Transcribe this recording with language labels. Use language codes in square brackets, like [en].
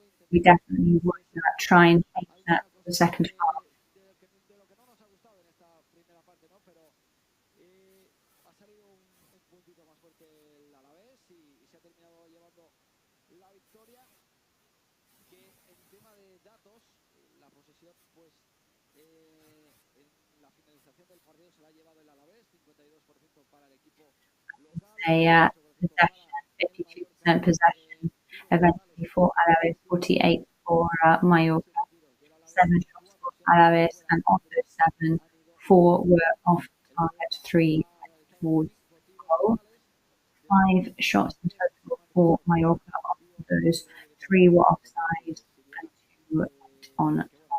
[en] We definitely would try and change that for the second half. [es] De lo que no nos ha gustado en esta primera parte, ¿no? Pero ha salido un puntito más fuerte el Alavés y se ha terminado llevando la victoria, que en tema de datos, la posesión, pues en la finalización del partido se la ha llevado el Alavés, 52% para el equipo local, [en] A [es] 48% para el [en] 52% [es] Mallorca, [en] possession, eventually for Alavés, 48 for Mallorca, 7 shots for Alavés, and of those 7, 4 were off target, 3 towards goal. 5 shots in total for Mallorca. Of those, 3 were offside and 2 were on target.